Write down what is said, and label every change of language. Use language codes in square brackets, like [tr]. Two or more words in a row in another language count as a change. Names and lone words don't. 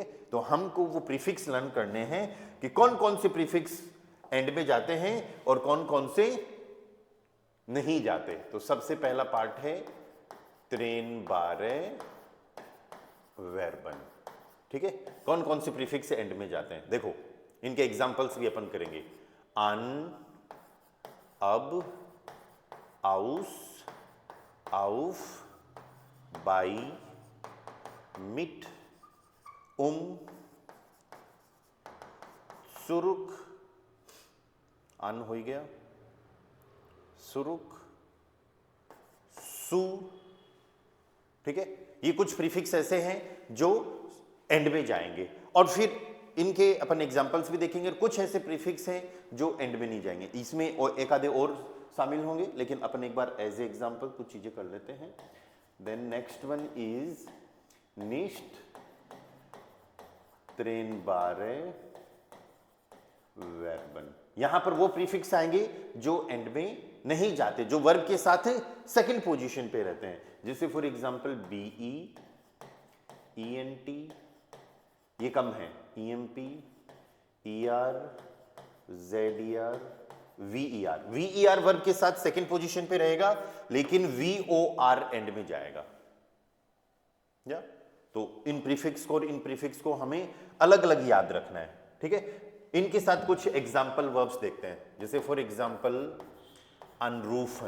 [hi] तो हमको वो [en] prefix learn [hi] करने हैं कि कौन कौन से प्रीफिक्स एंड में जाते हैं और कौन कौन से नहीं जाते। तो सबसे पहला पार्ट है [de] trennbare Verben, [hi] ठीक है। कौन कौन से प्रीफिक्स एंड में जाते हैं, देखो इनके एग्जांपल्स भी अपन करेंगे। [de] an, ab, aus, auf, bei, mit, zurück, an [hi] हो गया, [de] zurück, su, [hi] ठीक है। ये कुछ प्रीफिक्स ऐसे हैं जो एंड में जाएंगे, और फिर इनके अपन एग्जांपल्स भी देखेंगे। कुछ ऐसे प्रीफिक्स हैं जो एंड में नहीं जाएंगे, इसमें और एक आधे और शामिल होंगे, लेकिन अपन एक बार [en] as an example [hi] कुछ चीजें कर लेते हैं। [en] then next one is [de] nicht trennbare Verben। [hi] यहां पर वो प्रीफिक्स आएंगे जो एंड में नहीं जाते, जो वर्ब के साथ [en] second position [hi] पे रहते हैं। जैसे [en] for example [hi] बीई, ईएनटी, ये कम है, [de] emp, er, zer, ver. [hi] वीईआर वर्ब के साथ [en] second position [hi] पे रहेगा, लेकिन वीओआर एंड में जाएगा। या तो इन प्रीफिक्स को और इन प्रीफिक्स को हमें अलग अलग याद रखना है, ठीक है। इनके साथ कुछ [en] example verbs [hi] देखते हैं। जैसे [en] for example [hi] अनरूफन।